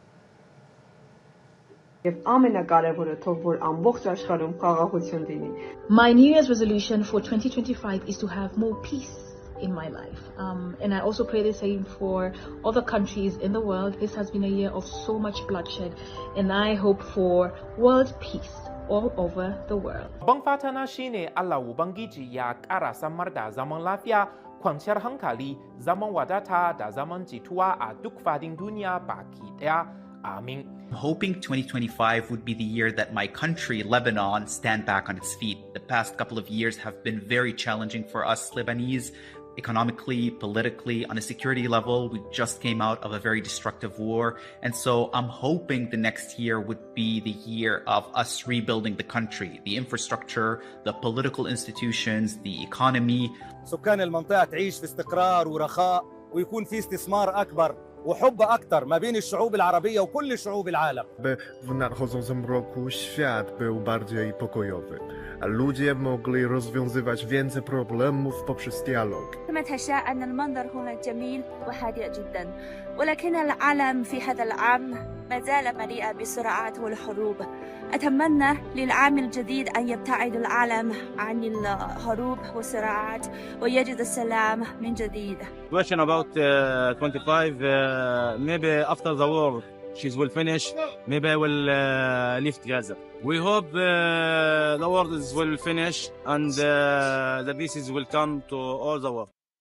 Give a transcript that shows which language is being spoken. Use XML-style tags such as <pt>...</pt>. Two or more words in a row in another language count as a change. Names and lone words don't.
<en>My New Year's resolution for 2025 is to have more peace in my life. And I also pray the same for other countries in the world. This has been a year of so much bloodshed, and I hope for world peace all over the world.</en> <ha>Babban fata na shine Allah Ubangiji ya ƙara samar da zaman lafiya, kwanciyar hankali, zaman wadata da zaman jituwa a duk fadin duniya baki ɗaya. Amin.</ha> <en>I'm hoping 2025 would be the year that my country, Lebanon, stand back on its feet. The past couple of years have been very challenging for us Lebanese, economically, politically, on a security level. We just came out of a very destructive war. And so I'm hoping the next year would be the year of us rebuilding the country, the infrastructure, the political institutions, the economy.</en> <ar>سكان المنطقة تعيش في استقرار ورخاء ويكون في استثمار أكبر وحب أكتر ما بين الشعوب العربية وكل شعوب العالم.</ar> <pl>By w nadchodzącym roku świat był bardziej pokojowy, a ludzie mogli rozwiązywać więcej problemów poprzez dialog.</pl> <ar>كما تشاء أن المنظر هنا جميل وهادئ جدا، ولكن العالم في هذا العام ما زال مليئا بالصراعات والحروب. أتمنى للعام الجديد أن يبتعد العالم عن الحروب والصراعات ويجد السلام من جديد.</ar> <en>Question about 25, maybe after the war she will finish, maybe I will live together. We hope the war will finish and the peace will come to all the world.</en>